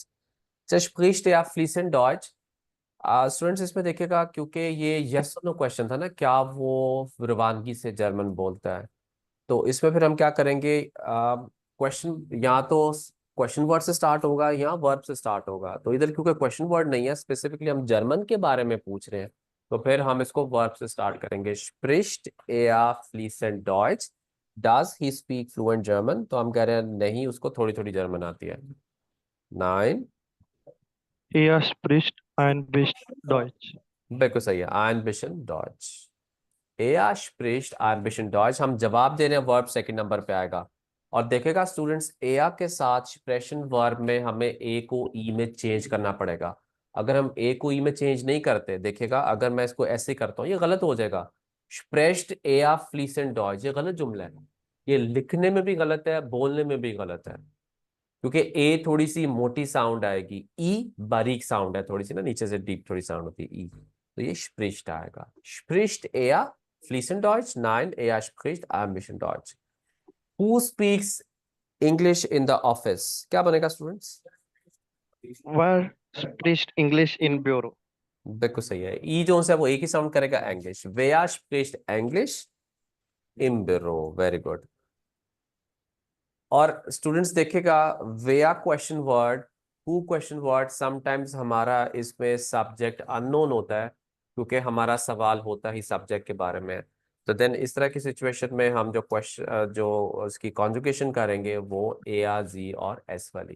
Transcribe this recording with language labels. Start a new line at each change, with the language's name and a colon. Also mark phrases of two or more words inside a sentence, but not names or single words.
German: Spricht er fließend Deutsch.
Urdu: اسٹوڈنٹس اس میں دیکھیے گا، کیونکہ یہ یس اور نو کوئسچن تھا نا، کیا وہ روانگی سے جرمن بولتا ہے، تو اس میں پھر ہم کیا کریں گے، کوئسچن یا تو
English: question word
Urdu: سے اسٹارٹ ہوگا یا ورب سے اسٹارٹ ہوگا، تو ادھر کیونکہ
English: question word
Urdu: نہیں ہے، اسپیسیفکلی ہم جرمن کے بارے میں پوچھ رہے ہیں، تو پھر ہم اس کو ورب سے اسٹارٹ کریں گے.
German: Spricht er fließend Deutsch,
English: does he speak fluent German,
Urdu: تو ہم کہہ رہے ہیں نہیں، اس کو تھوڑی تھوڑی جرمن آتی ہے.
German: 9, Er spricht ein bisschen Deutsch.
Urdu: بالکل صحیح ہے,
German: ein bisschen Deutsch। Er spricht ein bisschen Deutsch,
Urdu: ہم جواب دے رہے ہیں، ورب
English: second number
Urdu: پہ آئے گا. اور دیکھے گا اسٹوڈنٹس، ایا کے ساتھ
English: expression verb
Urdu: میں ہمیں اے کو ای میں چینج کرنا پڑے گا. اگر ہم اے کو ای میں چینج نہیں کرتے، دیکھیے گا اگر میں اس کو ایسے کرتا ہوں یہ غلط ہو جائے گا.
German: Sprest er fließend Deutsch,
Urdu: یہ غلط جملہ ہے، یہ لکھنے میں بھی غلط ہے، بولنے میں بھی غلط ہے، کیونکہ اے تھوڑی سی موٹی ساؤنڈ آئے گی، ای باریک ساؤنڈ ہے تھوڑی سی نا، نیچے سے ڈیپ تھوڑی ساؤنڈ ہوتی ہے ای، تو یہ اسپریچٹ آئے گا.
German: Spricht er fließend Deutsch, 9 er spricht ein bisschen Deutsch।
English: who speaks English in the office,
Urdu: کیا بنے گا اسٹوڈنٹس?
German: Wer spricht English in Büro?
Urdu: بالکل صحیح ہے، ای جو ہے وہ ایک ہی ساؤنڈ کرے گا، انگلش.
German: Wer spricht Englisch im Büro,
English: very good.
Urdu: اور اسٹوڈنٹس دیکھیے گا، ویا
English: question word,
Urdu: ہو
English: question word,
Urdu: سمٹائمز ہمارا اس میں
English: subject unknown
Urdu: ہوتا ہے، کیونکہ ہمارا سوال ہوتا ہی سبجیکٹ کے بارے میں، تو دین اس طرح کی سچویشن میں ہم جو کوئسچن جو اس کی کنجوگیشن کریں گے وہ اے آر جی اور ایس والی.